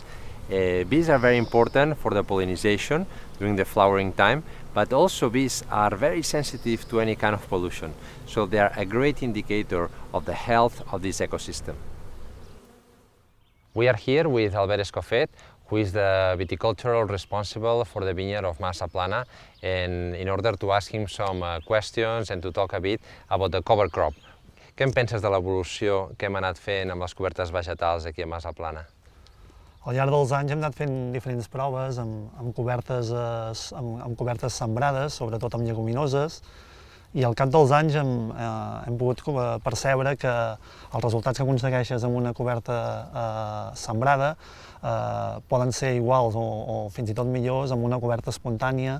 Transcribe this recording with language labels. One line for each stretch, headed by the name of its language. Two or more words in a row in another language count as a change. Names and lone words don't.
English: Bees are very important for the pollination during the flowering time, but also bees are very sensitive to any kind of pollution, so they are a great indicator of the health of this ecosystem. We are here with Albert Escofet, who is the viticultural responsible for the vineyard of Mas La Plana, and in order to ask him some questions and to talk a bit about the cover crop.
Catalan: Què en penses de l'evolució que hem anat fent amb les cobertes vegetals aquí a Mas La Plana? Al llarg dels anys hem anat fent diferents proves amb cobertes sembrades, sobretot amb lleguminoses, i al cap dels anys hem pogut percebre que els resultats que aconsegueixes amb una coberta sembrada poden ser iguals o fins i tot millors amb una coberta espontània.